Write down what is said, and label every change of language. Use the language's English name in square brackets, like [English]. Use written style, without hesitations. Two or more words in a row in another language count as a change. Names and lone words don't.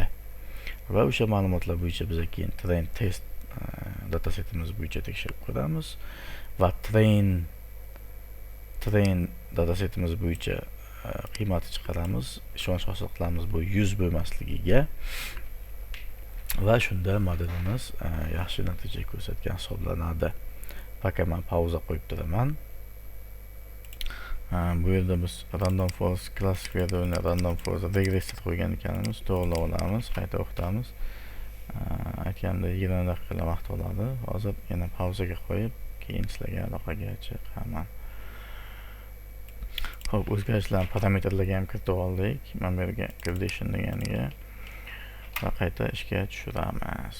[Uzbek] Va o'sha ma'lumotlar bo'yicha biz keyin [English] train test [Uzbek] datasetimiz bo'yicha tekshirib ko'ramiz va train datasetimiz bo'yicha qiymatni chiqaramiz. Ishonch hosil qilamiz bu 100 bo'lmasligiga. Va shunda modelimiz yaxshi natija ko'rsatgan hisoblanadi. Faqat men pauza qo'yib turaman. Bu yerda biz [English] random forest classifier random forest [Uzbek] regressiya qo'ygan ekanmiz. To'g'rilab olamiz, qayta o'qitamiz. Aytganda 20 daqiqa vaqt oladi. Hozir yana pauzaga qo'yib, keyin sizlarga aloqaga chiqaman. Hop, o'zgarishlarni parametrlarga ham kiritib oldik. Mana bu yerga gradation deganiga va qayta ishga tushiramiz.